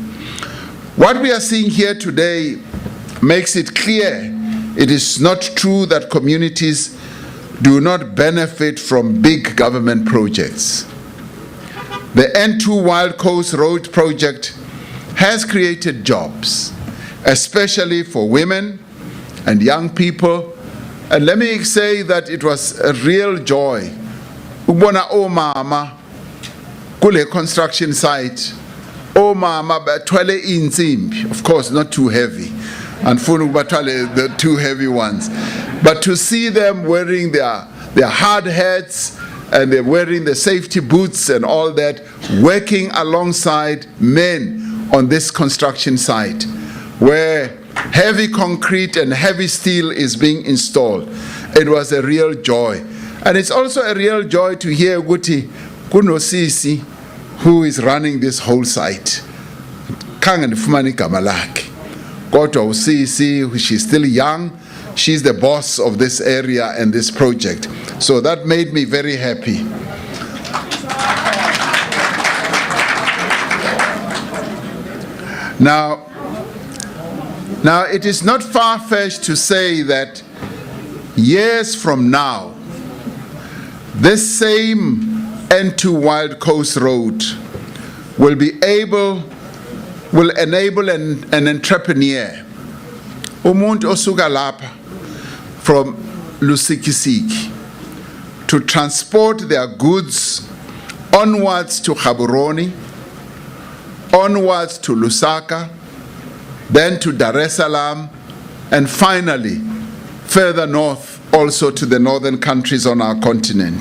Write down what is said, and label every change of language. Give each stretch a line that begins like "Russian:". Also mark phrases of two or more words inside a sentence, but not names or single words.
English: What we are seeing here today makes it clear it is not true that communities do not benefit from big government projects. The N2 Wild Coast Road project has created jobs, especially for women and young people. And let me say that it was a real joy.
Zulu: Ubona omama kule
English: construction site,
Zulu: omama bathwele insimbi,
English: of course not too heavy, and the too heavy ones. But to see them wearing their hard hats and they're wearing the safety boots and all that, working alongside men on this construction site where heavy concrete and heavy steel is being installed. It was a real joy. And it's also a real joy to hear Guti Kunosisi, who is running this whole site. Kangan Fumani Kamalaki.
Zulu: Kodwa usisi,
English: she's still young. She's the boss of this area and this project. So that made me very happy. Now it is not far-fetched to say that years from now, this same N2 Wild Coast Road will enable an entrepreneur,
Zulu: umuntu osuka lapha
English: from Lusikisiki, to transport their goods onwards to Gaborone, onwards to Lusaka, then to Dar es Salaam, and finally further north also to the northern countries on our continent.